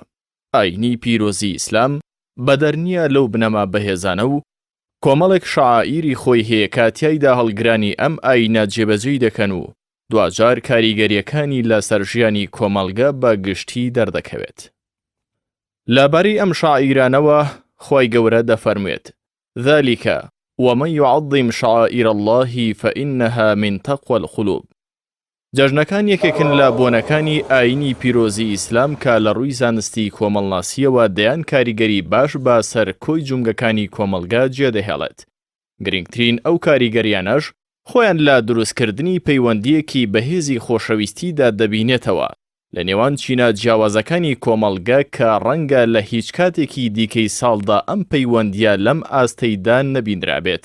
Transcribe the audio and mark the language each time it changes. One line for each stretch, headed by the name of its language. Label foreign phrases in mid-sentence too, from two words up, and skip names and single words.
Central Kurdish: ئاینی پیرۆزی ئیسلام بەدەرنیە لەو بنەما بەهێزانە و کۆمەڵێک شەعائیری خۆی هەیە کە تیایدا هەڵگرانی ئەم ئاینە جێبەجێی دەکەن و دوجار کاریگەریەکانی لەسەر ژیانی کۆمەڵگە بە گشتی دەردەکەوێت. لەبەری ئەم شەعائیرانەوە خۆی گەورە دەفەرموێت:
Arabic: ذلك ومن يعظم شعائر الله فإنها من تقوى القلوب.
Central Kurdish: جەژنەکان یەکێکن لە بۆنەکانی ئاینی پیرۆزی ئیسلام کە لە ڕووی زانستی کۆمەڵناسیەوە دەیان کاریگەری باش با سەر کۆی جومگەکانی کۆمەڵگە جێدەهێڵێت. گرنگترین ئەو کاریگەریانەش خۆیان لە دروستکردنی پەیوەندیەکی بەهێزی خۆشەویستیدا دەبینێتەوە لە نێوان چینە جیاوازەکانی کۆمەڵگە کە ڕەنگە لە هیچ کاتێکی دیکەی ساڵدا ئەم پەیوەندیە لەم ئاستەیدا نەبینرابێت.